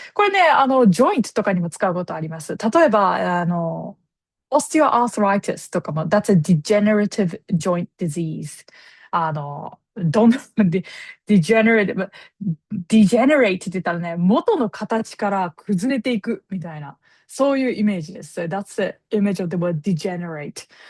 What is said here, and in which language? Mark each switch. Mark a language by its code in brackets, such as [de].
[ja] これね、ジョイントとかにも使うことあります。 [en] 例えば、osteoarthritis とかも、that's a degenerative joint disease. [ja] どんどんdegenerate って言ったらね、元の形から崩れていくみたいな、そういうイメージです。 [en] So that's the image of the word degenerate.